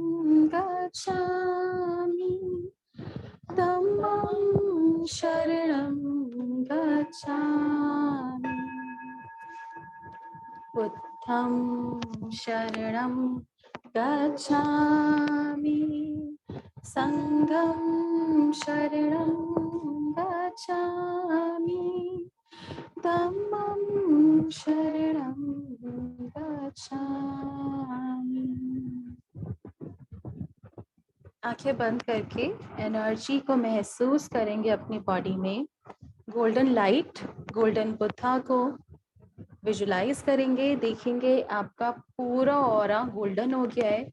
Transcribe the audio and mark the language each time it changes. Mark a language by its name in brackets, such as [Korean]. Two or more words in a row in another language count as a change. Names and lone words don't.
[Pali] गच्छामि, धम्मं शरणं गच्छामि, बुद्धं शरणं गच्छामि, संघं शरणं गच्छामि, धम्मं शरणं गच्छामि। [Hindi] आंखें बंद करके एनर्जी को महसूस करेंगे अपनी बॉडी में। [English] golden light, golden Buddha [Hindi] को विजुलाइज करेंगे। देखेंगे आपका पूरा [English] aura golden [Hindi] हो गया है।